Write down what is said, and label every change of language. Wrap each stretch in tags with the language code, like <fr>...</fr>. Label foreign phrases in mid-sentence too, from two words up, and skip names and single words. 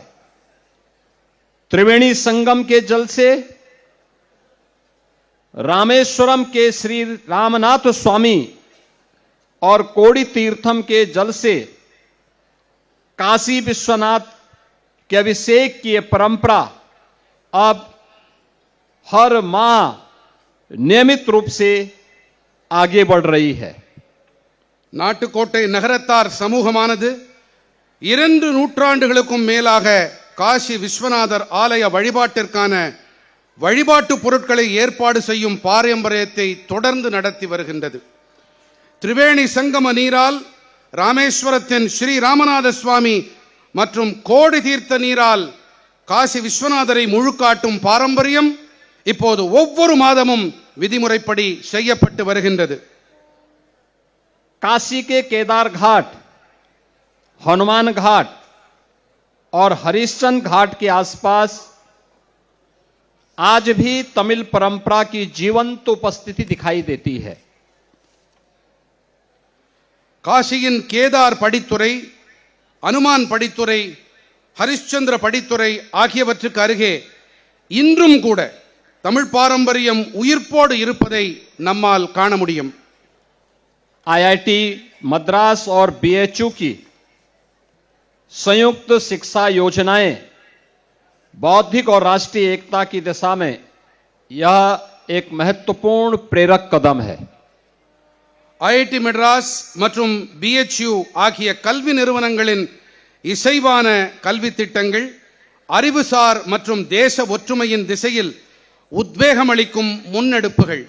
<hi>त्रिवेणी संगम के जल से, रामेश्वरम के श्री रामनाथ स्वामी और कोड़ी तीर्थम के जल से काशी विश्वनाथ के अभिषेक की परंपरा अब हर माह नियमित रूप से आगे बढ़ रही है.</hi> <ta>நாட்டுக்கோட்டை நகரத்தார் சமூகமானது 2 நூற்றாண்டுகளுக்கும் மேலாக காசி விஸ்வநாதர் ஆலய வழிபாட்டிற்கான வழிபாட்டு பொருட்களை ஏற்பாடு செய்யும் பாரம்பரியத்தை தொடர்ந்து நடத்தி வருகின்றது. திரிவேணி சங்கம நீரால் ராமேஸ்வரத்தின் ஸ்ரீ ராமநாத சுவாமி மற்றும் கோடி தீர்த்த நீரால் காசி விஸ்வநாதரை முழுக்காட்டும் பாரம்பரியம் இப்போது ஒவ்வொரு மாதமும் விதிமுறைப்படி செய்யப்பட்டு வருகின்றது.</ta> <hi>काशी के केदार घाट, हनुमान घाट और हरिश्चंद्र घाट के आसपास आज भी तमिल परंपरा की जीवंत उपस्थिति दिखाई देती है.</hi> <ta>காசியின் கேதார் படித்துறை, அனுமான் படித்துறை, ஹரிಶ್ಚಂದ್ರ படித்துறை ஆகியவற்றுக்கு அருகே இன்றும் கூட தமிழ் பாரம்பரியம் உயிர்ப்போடு இருப்பதை நம்மால் காண முடியும்.</ta> <hi>IIT मद्रास और BHU की संयुक्त शिक्षा योजनाएं बौद्धिक और राष्ट्रीय एकता की दिशा में यह एक महत्वपूर्ण प्रेरक कदम है।</hi> <ta>ஐஐடி மெட்ராஸ் மற்றும் பிஎச்யூ ஆகிய கல்வி நிறுவனங்களின் இசைவான கல்வி திட்டங்கள் அறிவுசார் மற்றும் தேச ஒற்றுமையின் திசையில் உத்வேகமளிக்கும் முன்னெடுப்புகள்.</ta>